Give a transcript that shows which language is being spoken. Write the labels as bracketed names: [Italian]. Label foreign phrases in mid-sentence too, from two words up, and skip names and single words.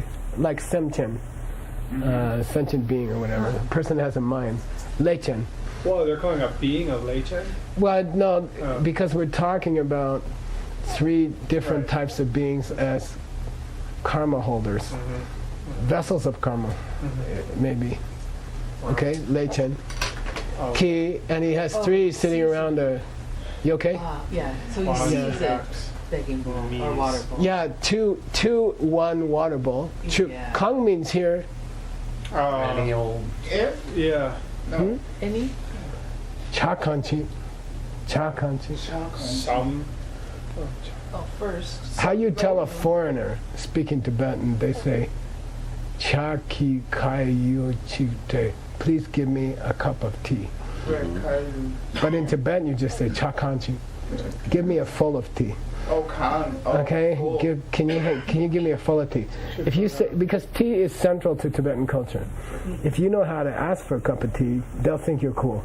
[English] Like [Tibetan] Sem Chen, [English] sentient being or whatever. Person that has a mind. [Tibetan] Lei Chen. [English] Well, they're calling a being of [Tibetan] Lei Chen? [English] Well, no, Oh. because we're talking about 3 different Right. types of beings as karma holders, vessels of karma, maybe. Okay, [Tibetan] Lei Chen. [English] Oh. Ki, and he has Oh, 3 sitting sees around a. You okay? Yeah, so he Wow. sees Yeah. it, begging bowl or Means- water bowl. Yeah, two, one water bowl. Yeah. Kang means here. Any old If? Yeah. No. Any? [Tibetan] Cha kanchi. Cha kanchi. [English] Some. Oh, first. How you tell a foreigner speaking Tibetan? They say, [Tibetan] "Cha ki kai yu chi te." [English] Please give me a cup of tea. But in Tibetan, you just say [Tibetan] "Cha kanchi." [English] Give me a full of tea. Oh, Khan. Oh, Okay, cool. can you give me a full of tea? If you say, because tea is central to Tibetan culture. If you know how to ask for a cup of tea, they'll think you're cool.